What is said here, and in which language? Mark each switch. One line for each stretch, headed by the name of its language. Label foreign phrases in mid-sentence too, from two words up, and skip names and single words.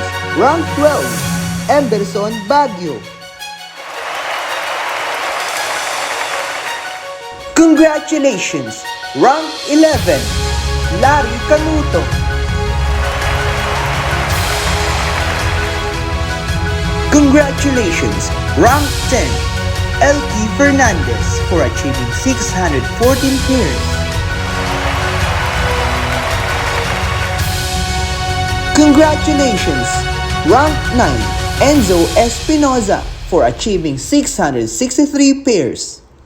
English: Rank 12, Emberson Baguio. Congratulations! Rank 11, Larry Canuto. Congratulations! Rank 10, Elkie Fernandez for achieving 614 pairs. Congratulations! Rank 9, Enzo Espinoza for achieving 663 pairs.